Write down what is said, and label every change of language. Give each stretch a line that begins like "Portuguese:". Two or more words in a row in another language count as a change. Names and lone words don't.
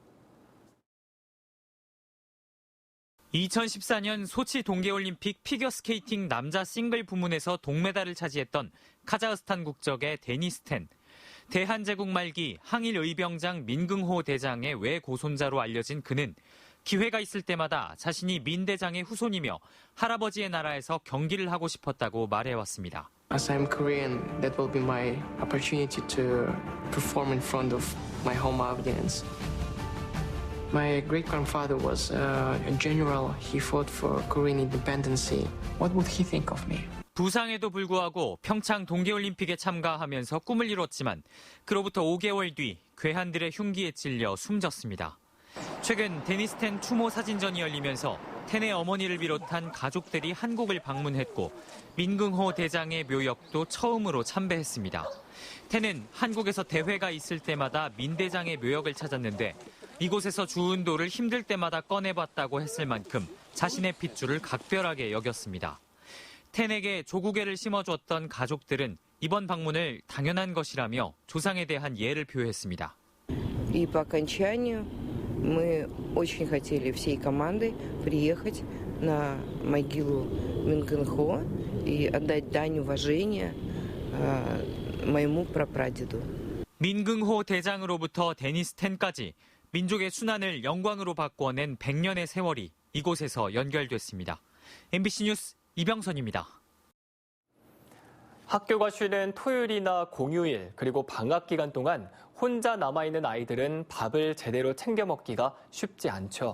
Korean: 2014년 소치 동계올림픽 피겨스케이팅 남자 싱글 부문에서 동메달을 차지했던 카자흐스탄 국적의 데니스 텐. 대한제국 말기 항일 의병장 민긍호 대장의 외고손자로 알려진 그는 기회가 있을 때마다 자신이 민 대장의 후손이며 할아버지의 나라에서 경기를 하고 싶었다고 말해왔습니다.
English: As I'm Korean, that will be my opportunity to perform in front of my home audience. My great-grandfather was a general. He fought for Korean independence. What would he think of me?
Korean: 부상에도 불구하고 평창 동계올림픽에 참가하면서 꿈을 이뤘지만 그로부터 5개월 뒤 괴한들의 흉기에 찔려 숨졌습니다. 최근 데니스 텐 추모 사진전이 열리면서 텐의 어머니를 비롯한 가족들이 한국을 방문했고 민긍호 대장의 묘역도 처음으로 참배했습니다. 텐은 한국에서 대회가 있을 때마다 민 대장의 묘역을 찾았는데 이곳에서 주운도를 힘들 때마다 꺼내봤다고 했을 만큼 자신의 핏줄을 각별하게 여겼습니다. 텐에게 조국애를 심어줬던 가족들은 이번 방문을 당연한 것이라며 조상에 대한 예를 표했습니다.
Russian: И по окончанию мы очень хотели всей командой приехать на могилу Мингึнгхо и отдать дань уважения моему прапрадеду.
Korean: 민긍호 대장으로부터 데니스 텐까지 민족의 순환을 영광으로 바꿔낸 100년의 세월이 이곳에서 연결됐습니다. MBC 뉴스 이병선입니다. 학교가 쉬는 토요일이나 공휴일 그리고 방학 기간 동안 혼자 남아있는 아이들은 밥을 제대로 챙겨 먹기가 쉽지 않죠.